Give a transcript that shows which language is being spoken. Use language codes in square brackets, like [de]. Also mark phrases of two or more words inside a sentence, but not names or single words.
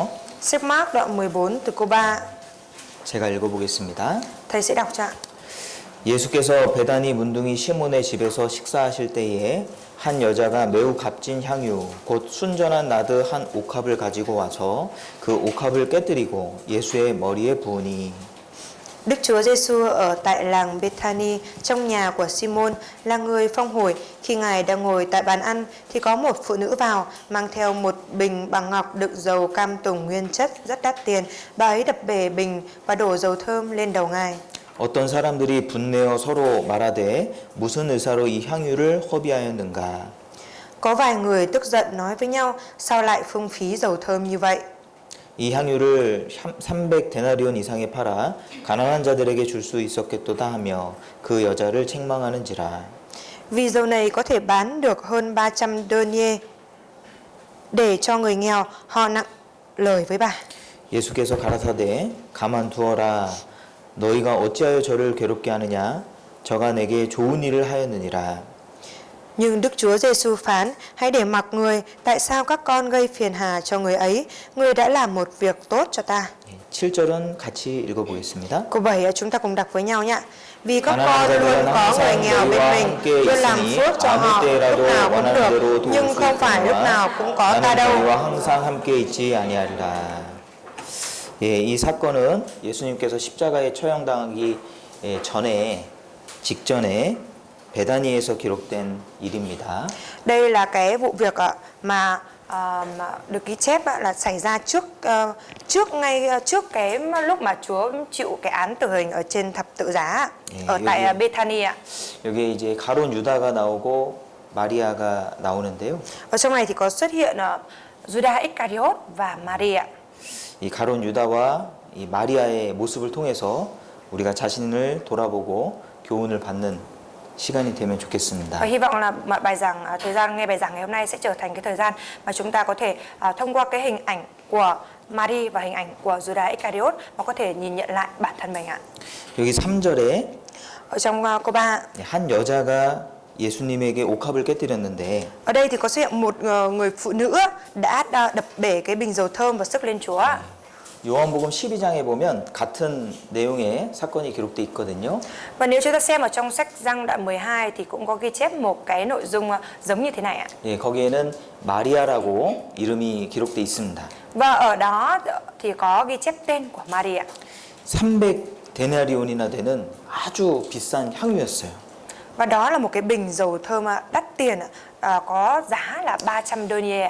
[vi] Sách Mác đoạn 14 từ câu 3. [ko] 제가 읽어보겠습니다. [vi] Thầy sẽ đọc cho ạ. [ko] 예수께서 베다니 문둥이 시몬의 집에서 식사하실 때에 한 여자가 매우 값진 향유 곧 순전한 나드 한 옥합을 가지고 와서 그 옥합을 깨뜨리고 예수의 머리에 부으니 [vi] Đức Chúa Giêsu ở tại làng Bethany trong nhà của Simon là người phong hồi. Khi Ngài đang ngồi tại bàn ăn thì có một phụ nữ vào mang theo một bình bằng ngọc đựng dầu cam tùng nguyên chất rất đắt tiền. Bà ấy đập bể bình và đổ dầu thơm lên đầu Ngài. [ko] 어떤 사람들이 분내어 서로 말하되 무슨 의사로 이 향유를 허비하였는가. [vi] Có vài người tức giận nói với nhau, sao lại phung phí dầu thơm như vậy? [ko] 이 향유를 300데나리온 이상에 팔아 가난한 자들에게 줄 수 있었겠도다 하며 그 여자를 책망하는지라. [vi] Vì dầu này có thể bán được hơn 300 denier để cho người nghèo, họ nặng lời với bà. [ko] 예수께서 가라사대 가만두어라 너희가 어찌하여 저를 괴롭게 하느냐 저가 내게 좋은 일을 하였느니라. [vi] Nhưng Đức Chúa Giêsu phán, hãy để mặc người, tại sao các con gây phiền hà cho người ấy, người đã làm một việc tốt cho ta. [ko] 7절은 같이 읽어보겠습니다. [vi] Câu 7 chúng ta cùng đọc với nhau nhé. Vì các con luôn có người nghèo bên mình, luôn làm phước cho họ lúc nào cũng được, nhưng không phải lúc nào cũng có ta đâu. [ko] 항상 함께 있지 아니하리라. 예, 이 사건은 예수님께서 십자가에 처형당하기 직전에 베다니에서 기록된 일입니다. [vi] Đây là cái vụ việc mà mà được ghi chép là xảy ra ngay trước cái lúc mà Chúa chịu cái án tử hình ở trên thập tự giá ở tại Bethany ạ. [ko] 여기에 이제 가론 유다가 나오고 마리아가 나오는데요. [vi] Ở trong này thì có xuất hiện Judas Iscariot và Maria. [ko] 이 가론 유다와 이 마리아의 모습을 통해서 우리가 자신을 돌아보고 교훈을 받는 시간이 되면 좋겠습니다. [vi] Và hy vọng là bài giảng thời gian nghe bài giảng ngày hôm nay sẽ trở thành cái thời gian mà chúng ta có thể thông qua cái hình ảnh của Mary và hình ảnh của Judas Iscariot mà có thể nhìn nhận lại bản thân mình ạ. [ko] 여기 3절에 [vi] Ở trong câu 3 [ko] 한 여자가 예수님에게 옥합을 깨뜨렸는데 [vi] ở đây thì có xuất hiện một người phụ nữ đã đập bể cái bình dầu thơm và sức lên Chúa. [ko] 요한복음 12장에 보면 같은 내용의 사건이 기록돼 있거든요. [vi] Và nếu chúng ta xem ở trong sách Giăng đoạn 12 thì cũng có ghi chép một cái nội dung giống như thế này ạ. [ko] 예, 거기에는 마리아라고 이름이 기록돼 있습니다. [vi] Và ở đó thì có ghi chép tên của Maria. [ko] 300 데나리온이나 되는 아주 비싼 향유였어요. [vi] Và đó là một cái bình dầu thơm đắt tiền, có giá là 300 denier.